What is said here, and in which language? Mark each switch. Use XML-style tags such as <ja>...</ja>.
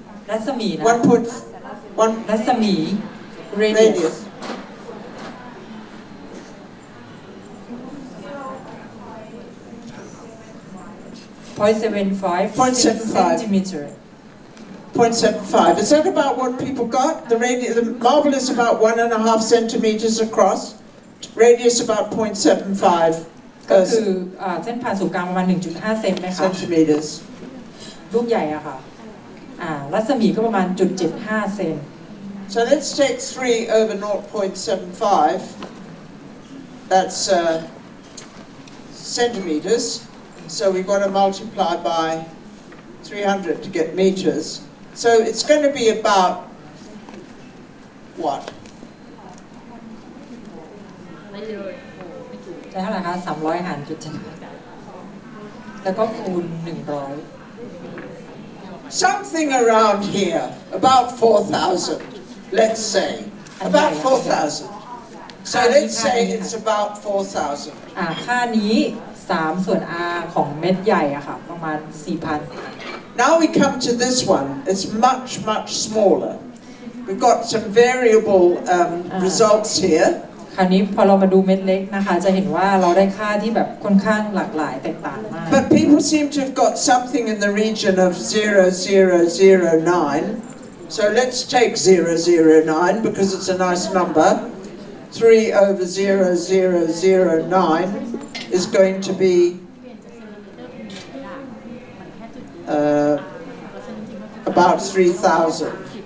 <th>รัศมีนะ 1.1</th> <en>รัศมี radius 0.75 centimeter 0.75. Is that about what people got? The marble is about 1.5 centimeters across. Radius about 0.75</en> <th>ก็คือเส้นผ่าศูนย์กลางประมาณ 1.5 เซนไหมคะ</th> <en>centimeters.</en> <th>ลูกใหญ่อะค่ะรัศมีก็ประมาณ 0.75 เซน</th> <en>So let's take 3 over 0.75. That's centimeters. So we've got to multiply by 300 to get meters. So it's going to be about what?</en> <th>ได้เท่าไหร่คะ300 หาร 0.7 แล้วก็คูณ 100</th> <en>Something around here, about 4,000, let's say. About 4,000. So let's say it's about 4,000.</en> <th>ค่านี้3 ส่วน r ของเม็ดใหญ่อะค่ะประมาณ 4,000</th> <en>Now we come to this one. It's much, much smaller. We've got some variable results here.</en> <th>คราวนี้พอเรามาดูเม็ดเล็กนะคะจะเห็นว่าเราได้ค่าที่แบบค่อนข้างหลากหลายแตกต่างมาก</th> <en>But people seem to have got something in the region of 0.009. So let's take 0.009 because it's a nice number. 3 over 0.009 is going to be about 3,000.</en>